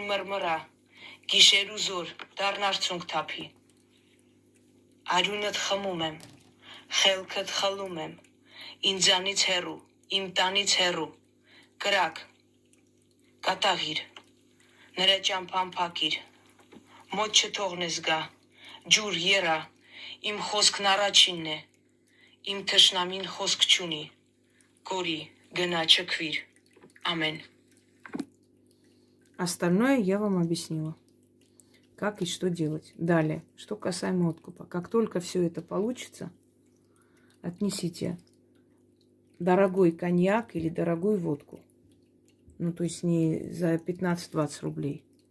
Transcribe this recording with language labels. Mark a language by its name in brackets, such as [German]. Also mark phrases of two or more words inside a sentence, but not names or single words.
[Armenian] մրմրա, գիշեր ու զոր, դառնարցունք թափի, արյունդ խմում եմ, խելքդ խլում եմ, ինձանից հեռու, իմ տանից հեռու, Կրակ, կատաղիր, նրա ճամփան փակիր, մոտ չթողնես գա, ջուր երա, իմ խոսքն առաջինն է, իմ թշնամին խոսք չունի, կորի, գնա չքվիր, ամեն։ [Russian] Остальное я вам объяснила. Как и что делать. Далее, что касаемо откупа. Как только все это получится, отнесите дорогой коньяк или дорогую водку. Ну, то есть не за 15-20 рублей.